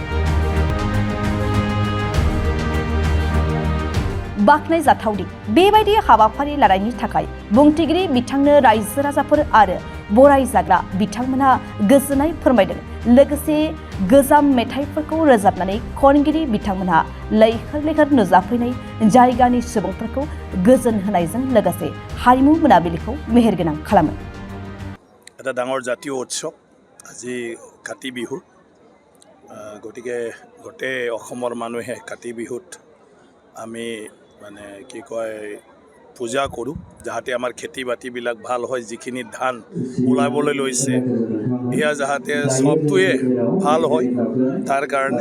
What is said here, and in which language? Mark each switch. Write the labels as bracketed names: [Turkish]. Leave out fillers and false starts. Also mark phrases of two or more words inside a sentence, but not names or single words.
[Bodo] बाख्नायजाथावदि बेबायदि हाबाफारि लानायनि थाखाय बुंथिगिरि बिथांनो रायजो राजाफोर आरो बरायजाग्रा बिथांमोनहा गोजोननाय फोरमायदों। लोगोसे गोजाम मेथाइफोरखौ रोजाबनानै खनगिरि बिथांमोनहा लैहोर लैहोर नुजाफैनाय जायगानि सुबुंफोरखौ गोजोन होनायजों लोगोसे हारिमु मोनाबिलिखौ मेहेरगोनां खालामो। [Assamese] এটা ডাঙৰ জাতীয় উৎসৱ আজি কাতি বিহু। গতিকে গোটেই অসমৰ মানুহে কাতি বিহুত আমি মানে কি কয় পূজা কৰোঁ, যাতে আমাৰ খেতি বাতিবিলাক ভাল হয়, যিখিনি ধান ওলাবলৈ লৈছে এয়া যাতে চবটোৱে ভাল হয় তাৰ কাৰণে।